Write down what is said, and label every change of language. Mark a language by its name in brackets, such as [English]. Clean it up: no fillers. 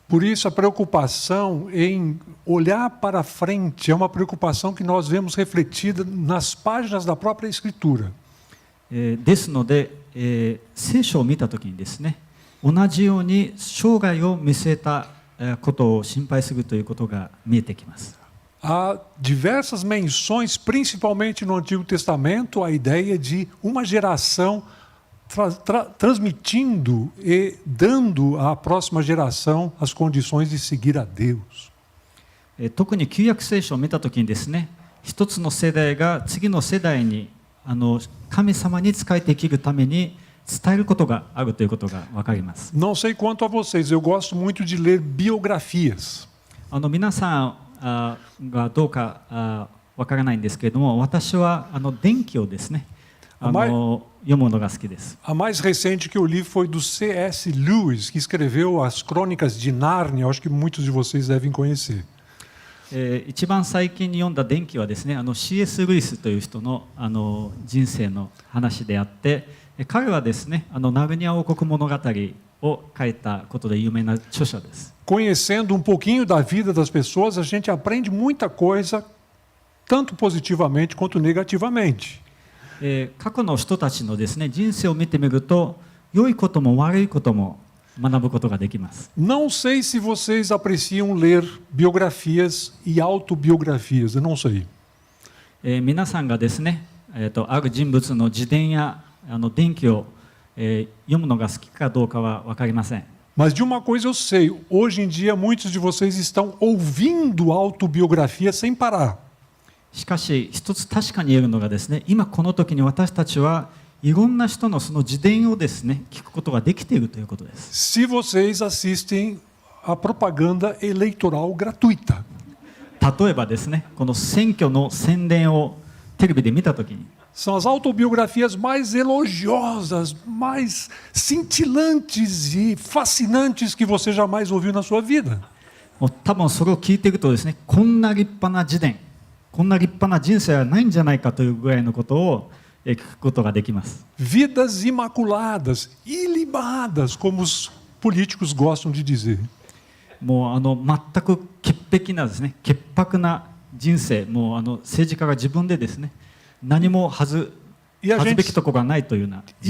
[Portuguese] Por isso, a preocupação em olhar para frente é uma preocupação que nós vemos refletida nas páginas da própria Escritura. [Japanese] ですので、聖書を見たときにですね、同じように生涯を見据えたことを心配するということが見えてきます。 [Portuguese] Há diversas menções, principalmente no Antigo Testamento, a ideia de uma geração transmitindo e dando à próxima geração as condições de seguir a Deus. [Japanese] 特に旧約聖書を見たときにですね、一つの世代が次の世代に神様に仕えて生きるために伝えることがあるということが分かります。 [Portuguese] Não sei quanto a vocês, eu gosto muito de ler biografias. [Japanese] 皆さんがどうか分からないんですけれども、私は伝記をですね読むのが好きです。 [Portuguese] A mais recente que eu li foi do C.S. Lewis, que escreveu as Crônicas de Nárnia, acho que muitos de vocês devem conhecer. [Japanese] 一番最近に読んだ伝記はですね、C.S. ルイスという人の人生の話であって、彼はですねナルニア王国物語を書いたことで有名な著者です。 [Portuguese] Conhecendo um pouquinho da vida das pessoas, a gente aprende muita coisa, tanto positivamente quanto negativamente. [Japanese] 過去の人たちのですね人生を見てみると、良いことも悪いことも学ぶことができます。 [Portuguese] Não sei se vocês apreciam ler biografias e autobiografias, eu não sei. [Japanese] 皆さんがですね、ある人物の自伝や伝記を、読むのが好きかどうかは分かりません。 [Portuguese] Mas de uma coisa eu sei, hoje em dia muitos de vocês estão ouvindo autobiografia sem parar. [Japanese] しかし一つ確かに言えるのがですね、今この時に私たちはいろんな人のその自伝をですね聞くことができているということです。 [Portuguese] Se vocês assistem a propaganda eleitoral gratuita. [Japanese] 例えばですね、この選挙の宣伝をテレビで見た時に、 [Portuguese] São as autobiografias mais elogiosas, mais cintilantes e fascinantes que você jamais ouviu na sua vida. [Japanese] もう多分それを聞いているとですね、こんな立派な自伝、こんな立派な人生はないんじゃないかというぐらいのことを聞くことができます。 [Portuguese] Vidas imaculadas, ilimadas, como os políticos gostam de dizer. [Japanese] もう全く潔癖なですね、潔白な人生、もう政治家が自分でですね、何も恥ずべきところがないというような人生。